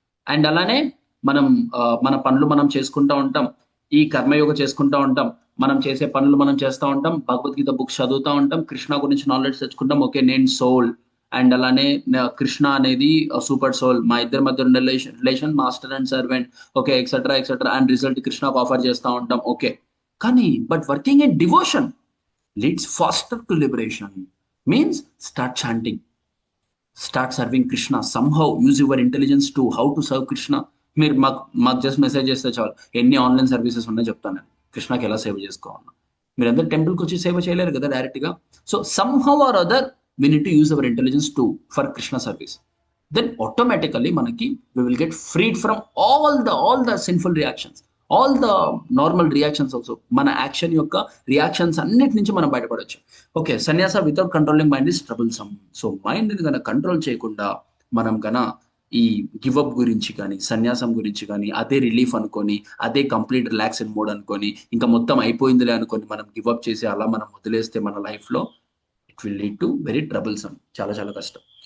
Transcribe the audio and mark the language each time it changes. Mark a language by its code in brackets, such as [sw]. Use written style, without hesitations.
[te] And అలానే మనం మన పనులు మనం చేసుకుంటా ఉంటాం, ఈ కర్మయోగ చేసుకుంటా ఉంటాం, మనం చేసే పనులు మనం చేస్తూ ఉంటాం, భగవద్గీత బుక్స్ చదువుతూ ఉంటాం, కృష్ణ గురించి నాలెడ్జ్ తెచ్చుకుంటాం. ఓకే, నేను సోల్, అండ్ అలానే కృష్ణ అనేది సూపర్ సోల్, మా ఇద్దరి మధ్య ఉండే relation master and servant, okay, etcetera etcetera, and result కృష్ణకు ఆఫర్ చేస్తూ ఉంటాం. [en] Okay, కానీ but working in devotion leads faster to liberation. Means start chanting, start serving Krishna. Somehow use your intelligence to how to serve Krishna. [te] మీరు మాకు just message చేస్తే చాలు, ఎన్ని online services ఉన్నాయో చెప్తాను నేను, కృష్ణకి ఎలా సేవ చేసుకోవాలన్నా. మీరు అందరు టెంపుల్కి వచ్చి సేవ చేయలేరు కదా డైరెక్ట్గా. [en] So somehow or other we need to use our intelligence to for Krishna service. Then automatically మనకి we will get freed from all the sinful reactions, all the normal reactions also. [te] మన యాక్షన్ యొక్క reactions అన్నిటి నుంచి మనం బయటపడవచ్చు. Okay, [en] Sannyasa without controlling mind is troublesome. [te] So మైండ్ని కనుక కంట్రోల్ చేయకుండా మనం కన ఈ గివప్ గురించి కానీ సన్యాసం గురించి కానీ అదే రిలీఫ్ అనుకొని, అదే కంప్లీట్ రిలాక్స్డ్ మోడ్ అనుకొని, ఇంకా మొత్తం అయిపోయిందిలే అనుకొని మనం గివప్ చేసి అలా మనం వదిలేస్తే మన లైఫ్లో [en] it will lead to very troublesome, [te] చాలా చాలా కష్టం.